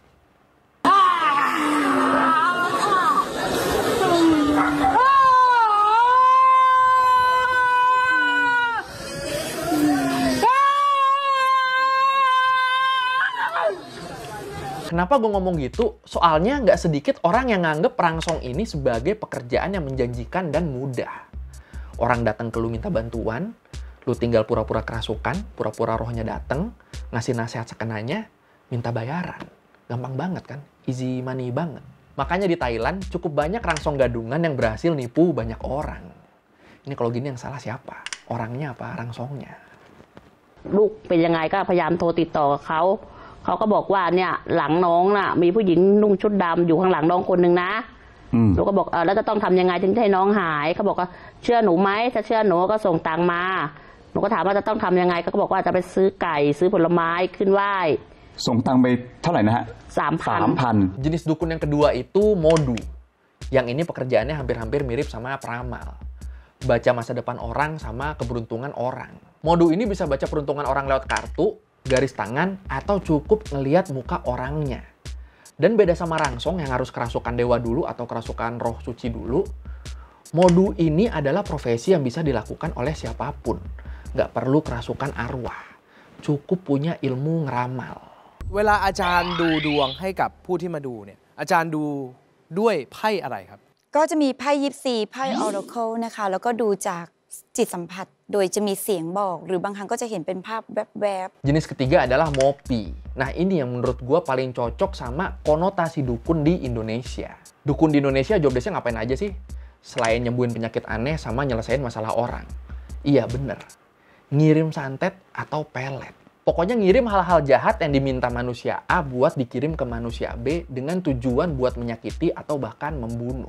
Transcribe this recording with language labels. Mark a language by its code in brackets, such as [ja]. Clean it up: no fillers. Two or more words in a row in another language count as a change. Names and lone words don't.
[id] Kenapa gue ngomong gitu? Soalnya nggak sedikit orang yang nganggep rangsong ini sebagai pekerjaan yang menjanjikan dan mudah. Orang datang ke lu minta bantuan, lu tinggal pura-pura kerasukan, pura-pura rohnya datang, ngasih nasihat sekenanya, minta bayaran. Gampang banget kan? [en] Easy money [id] banget. Makanya di Thailand cukup banyak rangsong gadungan yang berhasil nipu banyak orang. Ini kalau gini yang salah siapa? Orangnya apa rangsongnya? [th] ลูกเป็นยังไงก็พยายามโทรติดต่อกับเขาเขาก็บอกว่าเนี่ยหลังน้องน่ะมีผู้หญิงนุ่งชุดดำอยู่ข้างหลังน้องคนหนึ่งนะหนูก็บอกแล้วจะต้องทำยังไงถึงให้น้องหายเขาบอกว่าเชื่อหนูไหมถ้าเชื่อหนูก็ส่งตังค์มาหนูก็ถามว่าจะต้องทำยังไงเขาก็บอกว่าจะไปซื้อไก่ซื้อผลไม้ขึ้นไหว้ ส่งตังค์ไปเท่าไหร่นะฮะ 3,000 [id] Jenis dukun yang kedua itu modu. Yang ini pekerjaannya hampir-hampir mirip sama peramal. Baca masa depan orang sama keberuntungan orang. Modu ini bisa baca peruntungan orang lewat kartu, garis tangan, atau cukup ngeliat muka orangnya. Dan beda sama rangsong yang harus kerasukan dewa dulu atau kerasukan roh suci dulu, modu ini adalah profesi yang bisa dilakukan oleh siapapun. Nggak perlu kerasukan arwah. Cukup punya ilmu ngeramal. [th] เวลาอาจารย์ดูดวงให้กับผู้ที่มาดูเนี่ยอาจารย์ดูด้วยไพ่อะไรครับ ก็จะมีไพ่ยิปซีไพ่ออราเคิลนะคะแล้วก็ดูจากจิตสัมผัสโดยจะมีเสียงบอกหรือบางครั้งก็จะเห็นเป็นภาพแวบ [id] Jenis ketiga adalah mopi. Nah ini yang menurut gue paling cocok sama konotasi dukun di Indonesia. Dukun di Indonesia [en] job desk- [id] nya ngapain aja sih? Selain nyembuhin penyakit aneh sama nyelesain masalah orang. Iya bener, ngirim santet atau pelet. Pokoknya ngirim hal-hal jahat yang diminta manusia A buat dikirim ke manusia B dengan tujuan buat menyakiti atau bahkan membunuh.